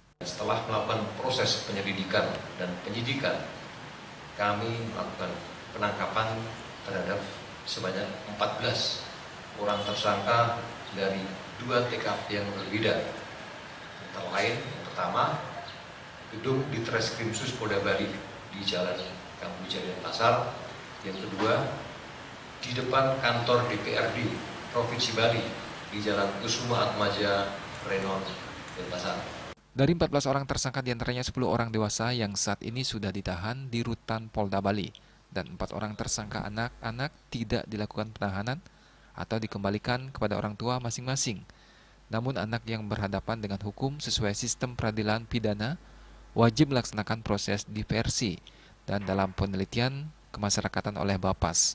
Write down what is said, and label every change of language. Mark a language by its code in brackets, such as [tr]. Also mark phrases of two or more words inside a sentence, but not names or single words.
[id] Setelah melakukan proses penyelidikan dan penyidikan, kami melakukan penangkapan terhadap sebanyak 14 orang tersangka dari 2 TKP yang berbeda. Antara lain, yang pertama gedung di Treskrimsus Polda Bali di Jalan Kamboja Denpasar. Yang kedua, di depan kantor DPRD Provinsi Bali di Jalan Kusuma Atmaja Renon Denpasar. Dari 14 orang tersangka diantaranya 10 orang dewasa yang saat ini sudah ditahan di Rutan Polda Bali dan 4 orang tersangka anak-anak tidak dilakukan penahanan atau dikembalikan kepada orang tua masing-masing. Namun anak yang berhadapan dengan hukum sesuai sistem peradilan pidana wajib melaksanakan proses diversi dan dalam penelitian kemasyarakatan oleh Bapas.